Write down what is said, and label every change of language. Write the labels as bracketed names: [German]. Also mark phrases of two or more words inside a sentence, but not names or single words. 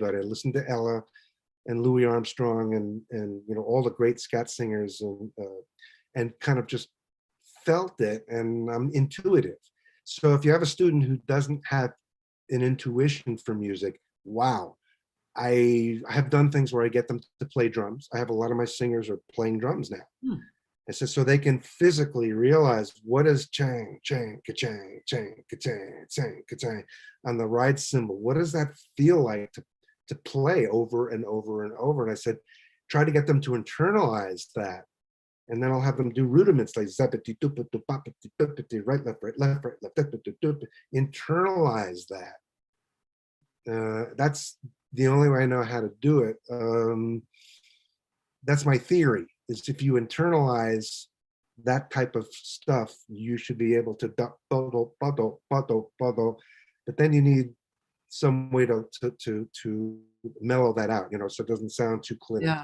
[English] I listened to Ella and Louis Armstrong and all the great scat singers, and kind of just felt it, and I'm intuitive. So if you have a student who doesn't have an intuition for music, wow. I have done things where I get them to play drums. I have a lot of my singers are playing drums now. And so they can physically realize what is chang, chang, ka-chang, chang, ka-chang, chang, ka-chang on the ride cymbal. What does that feel like to play over and over and over? And I said, try to get them to internalize that. And then I'll have them do rudiments like zappity, doopity, boppity, doopity, right, left, left, internalize that. That's the only way I know how to do it. That's my theory, is if you internalize that type of stuff, you should be able to but then you need some way to mellow that out, so it doesn't sound too clinical.